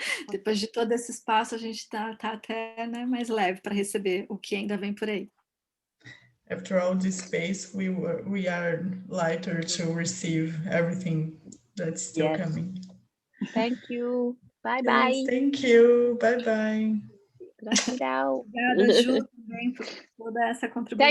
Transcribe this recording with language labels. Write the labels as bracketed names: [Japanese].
[Portuguese] Depois de todo esse espaço, a gente tá até, né, mais leve para receber o que ainda vem por aí. [English] After all this space, we are lighter to receive everything that's still coming. Thank you. Bye bye. Yes, thank you. Bye bye. [Portuguese] Obrigada, Ju, também por toda essa contribuição.